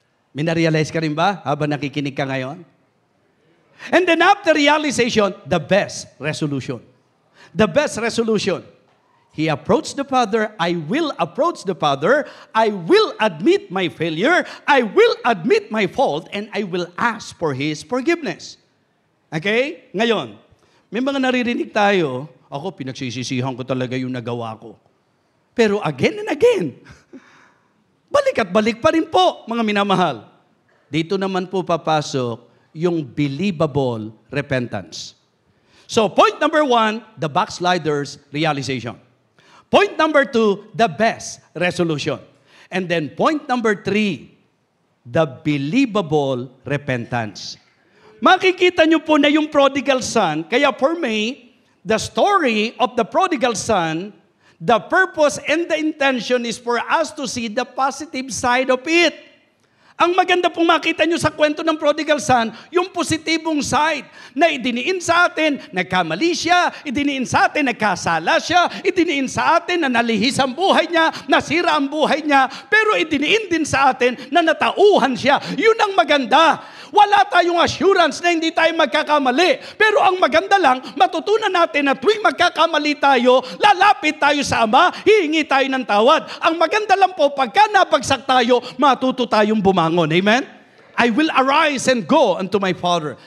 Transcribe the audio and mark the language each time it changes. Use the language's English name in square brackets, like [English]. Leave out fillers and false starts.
[Filipino] May na-realize ka rin ba habang nakikinig ka ngayon? [English] And then after realization, the best resolution. The best resolution. He approached the Father. I will approach the Father. I will admit my failure. I will admit my fault. And I will ask for His forgiveness. Okay? [Filipino] Ngayon, may mga naririnig tayo, ako pinagsisisihan ko talaga yung nagawa ko. Pero [English] again and again, [Filipino] balik at balik pa rin po, mga minamahal. Dito naman po papasok yung believable repentance. [English] So point number 1, the backslider's realization. Point number 2, the best resolution. And then point number 3, the believable repentance. [Filipino] Makikita nyo po na yung prodigal son, kaya [English] for me, the story of the prodigal son, the purpose and the intention is for us to see the positive side of it. [Filipino] Ang maganda pong makita nyo sa kwento ng prodigal son, yung positibong side, na idiniin sa atin, nagkamali siya, idiniin sa atin, nagkasala siya, idiniin sa atin, na nalihis ang buhay niya, nasira ang buhay niya, pero idiniin din sa atin, na natauhan siya. Yun ang maganda. Wala tayong assurance na hindi tayo magkakamali. Pero ang maganda lang, matutunan natin na tuwing magkakamali tayo, lalapit tayo sa Ama, hihingi tayo ng tawad. Ang maganda lang po, pagka napagsak tayo, matuto tayong bumangon. Amen? [English] I will arise and go unto my Father.